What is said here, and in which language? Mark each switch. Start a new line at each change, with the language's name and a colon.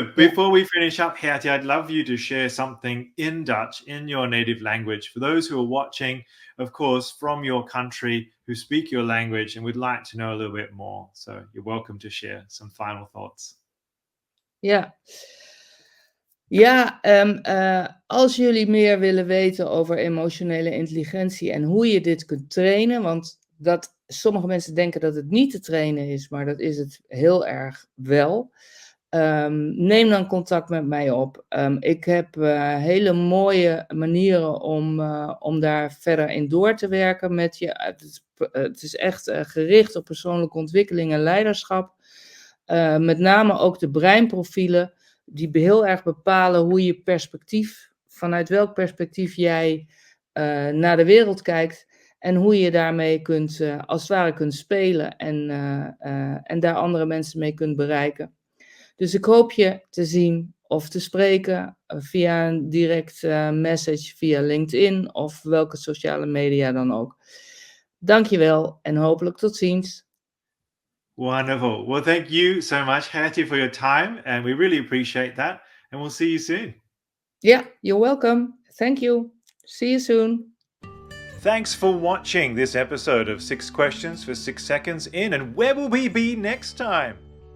English: yeah. before we finish up, Gerty, I'd love you to share something in Dutch, in your native language, for those who are watching, of course, from your country, who speak your language and would like to know a little bit more. So you're welcome to share some final thoughts.
Dutch: Ja. Ja, als jullie meer willen weten over emotionele intelligentie en hoe je dit kunt trainen, want sommige mensen denken dat het niet te trainen is, maar dat is het heel erg wel. Neem dan contact met mij op. Ik heb hele mooie manieren om daar verder in door te werken met je. Het is echt gericht op persoonlijke ontwikkeling en leiderschap. Met name ook de breinprofielen, die heel erg bepalen hoe je vanuit welk perspectief jij naar de wereld kijkt. En hoe je daarmee als het ware kunt spelen en daar andere mensen mee kunt bereiken. Dus ik hoop je te zien of te spreken via een direct message via LinkedIn of welke sociale media dan ook. Dankjewel en hopelijk tot ziens.
English: Wonderful. Well, thank you so much, Gerty, for your time. And we really appreciate that. And we'll see you soon. Yeah, you're welcome. Thank you. See you soon. Thanks for watching this episode of 6 Questions for 6 Seconds In. And where will we be next time?